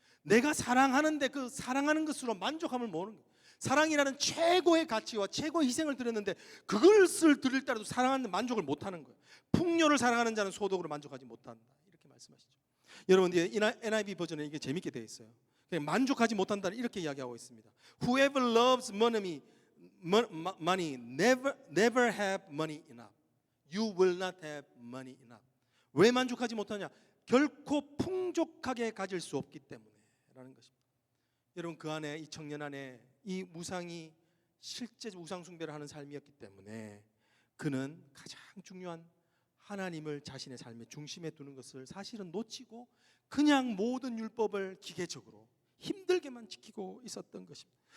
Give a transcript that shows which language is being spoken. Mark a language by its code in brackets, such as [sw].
[ko] 내가 사랑하는데 그 사랑하는 것으로 만족함을 모르는 거예요. 사랑이라는 최고의 가치와 최고의 희생을 드렸는데 그것을 드릴 때라도 사랑하는데 만족을 못하는 거예요. 풍요를 사랑하는 자는 소득으로 만족하지 못한다 이렇게 말씀하시죠. 여러분, NIV 버전에 이게 재밌게 되어 있어요. 만족하지 못한다는 이렇게 이야기하고 있습니다. [en] Whoever loves money never have money enough. You will not have money enough. [ko] 왜 만족하지 못하냐? 결코 풍족하게 가질 수 없기 때문에라는 것입니다. 여러분, 그 안에 이 청년 안에 이 무상이 실제 우상 숭배를 하는 삶이었기 때문에 그는 가장 중요한 하나님을 자신의 삶의 중심에 두는 것을 사실은 놓치고 그냥 모든 율법을 기계적으로 힘들게만 지키고 있었던 것입니다.